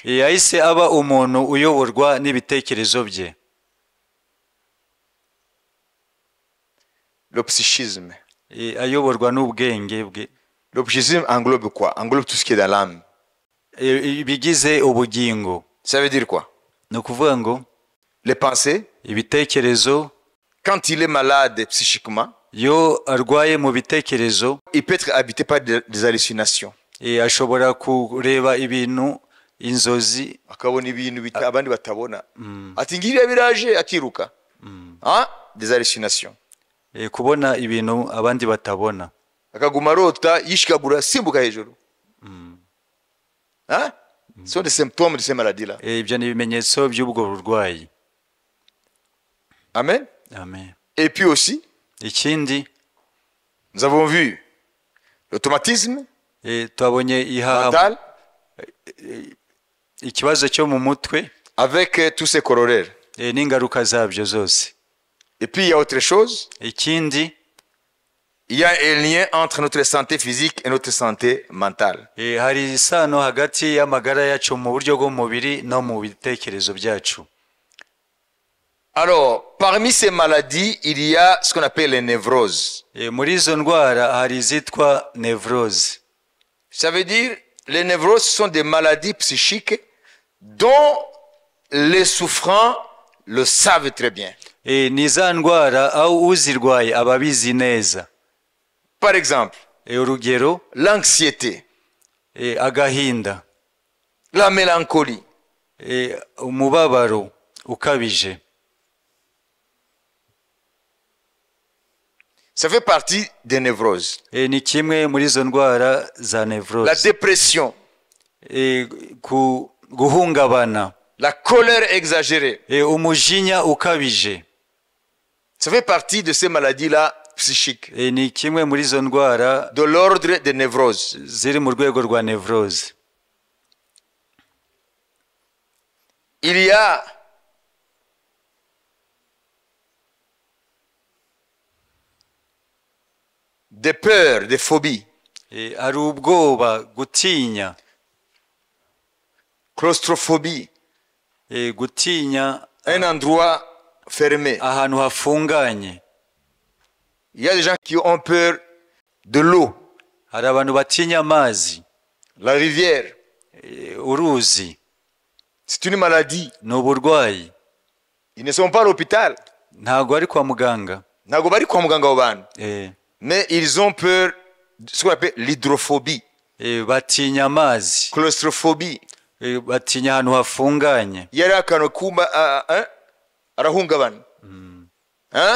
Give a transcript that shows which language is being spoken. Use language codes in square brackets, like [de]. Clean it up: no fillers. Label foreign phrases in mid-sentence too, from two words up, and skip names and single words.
[rw] Yahise aba umuntu uyoborwa n'ibitekerezo bye. [fr] Le psychisme. [rw] Ayoborwa n'ubwenge bwe. [fr] Le psychisme englobe quoi? Englobe tout ce qui est dans l'âme. [rw] Bigize ubugingo. [fr] Ça veut dire quoi? [rw] No kuvuga ngo [fr] les pensées, [rw] ibitekerezo, [fr] quand il est malade psychiquement, [rw] yo arwaye mu bitekerezo, [fr] il peut être habité par des hallucinations. [rw] Ashobora kureba ibintu, inzozi, akabona ibintu abandi batabona. Ati ngiriya biraje akiruka. [fr] Des hallucinations. [rw] Kubona ibintu abandi batabona. Akaguma rota yishikagura simbuka hejuru. [fr] Ce sont des symptômes de ces maladies-là. [rw] Ibyo ni ibimenyetso by'ubwo burwayi. Amen. Amen. [fr] Et puis aussi, [rw] ikindi, [fr] nous avons vu l'automatisme mental, [rw] ikibazo cyo mu mutwe, [fr] avec tous ses corollaires. [rw] N'ingaruka zabyo zose. [fr] Et puis il y a autre chose. [rw] Ikindi, [fr] il y a un lien entre notre santé physique et notre santé mentale. [rw] Hari isano hagati y'amagara yacu mu buryo bw'umubiri no mu bitekerezo byacu. [fr] Alors, parmi ces maladies, il y a ce qu'on appelle les névroses. [rw] Muri izo ndwara hari izitwa névrose. [fr] Ça veut dire, les névroses sont des maladies psychiques dont les souffrants le savent très bien. [rw] Ni za ndwara aho uzirwaye ababizi neza. [fr] Par exemple, [rw] urugero, [fr] l'anxiété, [rw] agahinda, [fr] la mélancolie, [rw] umubabaro ukabije. [fr] Ça fait partie des névroses. [rw] Ni kimwe muri izo ndwara za névrose. [fr] La dépression, [rw] guhungabana, [fr] la colère exagérée. [rw] umujinya ukabije. [fr] Ça fait partie de ces maladies-là psychiques, [rw] Ni kimwe muri izo ndwara [fr] de l'ordre des névroses. [rw] ziri mu rwego rwa nevrose. [fr] Il y a des peurs, des phobies, [rw] Hari ubwoba, gutinya, [fr] claustrophobie, [rw] gutinya [fr] un endroit fermé. [rw] ahantu hafunganye. [fr] Il y a des gens qui ont peur de l'eau, [rw] Hari abantu batinya amazi, [fr] la rivière. [rw] uruzi. [fr] C'est une maladie. [rw] Ni uburwayi. [fr] Ils ne sont pas à l'hôpital. [rw] Ntabwo ari kwa muganga. Ntabwo bari kwa muganga abo bantu. Eh, [fr] Mais ils ont peur de ce qu'on appelle l'hydrophobie, [rw] batinya amazi, [fr] claustrophobie. [rw] batinya ahantu hafunganye. [fr] Il y a [rw] akantu kumba arahungabana. Hein?